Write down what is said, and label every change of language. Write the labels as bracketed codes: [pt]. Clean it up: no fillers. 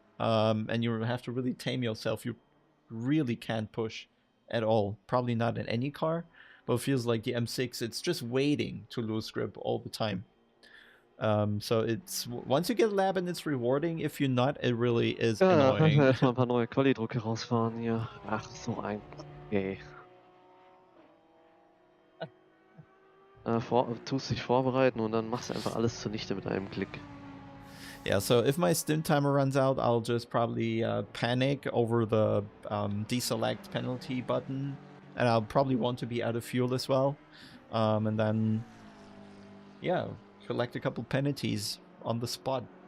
[en] And you have to really tame yourself. You really can't push at all. Probably not in any car, but it feels like the M6, it's just waiting to lose grip all the time. So it's, once you get a lap and it's rewarding, if you're not, it really is annoying. [de] Ja, erstmal ein paar neue Quali-Drucke rausfahren hier. Ach, so ein... Okay. Tust dich vorbereiten und dann machst du einfach alles zunichte mit einem Klick. [en] Yeah, so if my stint timer runs out, I'll just probably panic over the deselect penalty button, and I'll probably want to be out of fuel as well. And then, yeah, collect a couple penalties on the spot.